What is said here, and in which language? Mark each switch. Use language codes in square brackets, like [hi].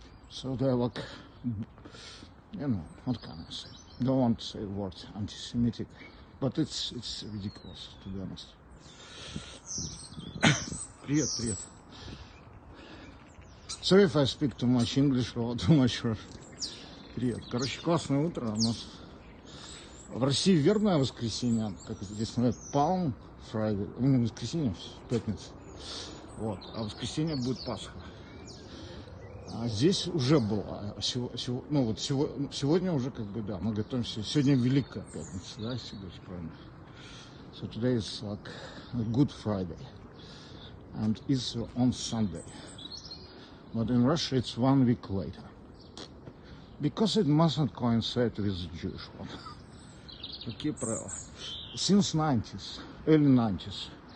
[en] So they're like, you know, what can I say? Don't want to say the word anti-Semitic, but it's ridiculous, to be honest. [ru] Привет, привет. [en] Sorry if I speak too much English or too much Russian. [ru] Привет. Короче, классное утро у нас. В России вербное воскресенье, как здесь называют, [en] Palm Friday. [ru] У меня воскресенье, пятница. Вот. А в воскресенье будет Пасха. А здесь уже было. Сегодня уже как бы, да, мы готовимся. Сегодня Великая Пятница, да, если говорить правильно. [en] So today is like Good Friday. And Easter on Sunday. But in Russia it's 1 week later. Because it mustn't coincide with the Jewish one. [ru] Такие правила. [en] Since 90s, early 90s.